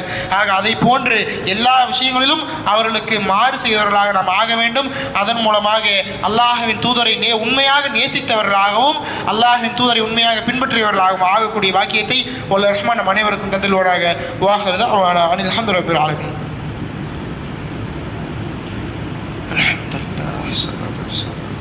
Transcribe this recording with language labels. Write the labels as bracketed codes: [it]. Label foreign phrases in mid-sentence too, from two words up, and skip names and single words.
[ta] ஆக அதை போன்று எல்லா விஷயங்களிலும் அவர்களுக்கு மாறு செய்தவர்களாக நாம் ஆக வேண்டும். அதன் மூலமாக அல்லாஹ்வின் தூதரை உண்மையாக நேசித்தவர்களாகவும் அல்லாஹ்வின் தூதரை உண்மையாக பின்பற்றியவர்களாகவும் ஆகக்கூடிய வாக்கியத்தை வல்ல ரஹ்மான் நம் அனைவருக்கும் தந்தல்வாராக. [ar] وآخر دعوانا أن الحمد لله رب العالمين. الحمد لله والصلاة والسلام.